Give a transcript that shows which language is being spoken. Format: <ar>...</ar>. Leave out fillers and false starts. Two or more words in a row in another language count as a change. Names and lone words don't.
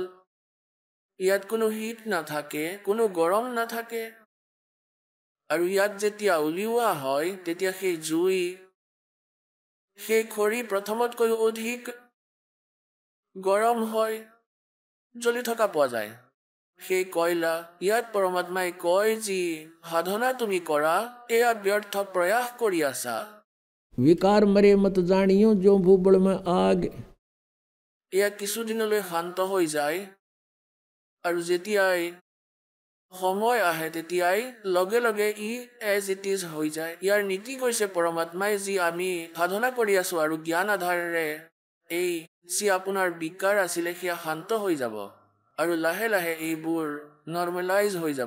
<as>ইয়াত কোনো শীত নাথাকে, কোনো গৰম নাথাকে, আৰু ইয়াত যেতিয়া উলিওৱা হয় তেতিয়া সেই জুই, সেই খৰি প্ৰথমতকৈ অধিক গৰম হয়, জ্বলি থকা পোৱা যায়। সেই কয়লা, ইয়াত পৰমাত্মাই কয়, যি সাধনা তুমি কৰা এয়া ব্যৰ্থ প্ৰয়াস কৰি আছা।</as> <hi>विकार मरे मत जानियो, जो भूबल में आग।</hi> <as>এয়া কিছুদিনলৈ শান্ত হৈ যায়, আৰু যেতিয়াই সময় আহে তেতিয়াই লগে লগে ই</as> <en>as it is</en> <as>হৈ যায়। ইয়াৰ নীতি কৈছে পৰমাত্মাই, যি আমি সাধনা কৰি আছো আৰু জ্ঞান আধাৰেৰে এই যি আপোনাৰ বিকাৰ আছিলে সেয়া শান্ত হৈ যাব, আৰু লাহে লাহে এইবোৰ নৰ্মেলাইজ হৈ যাব।</as>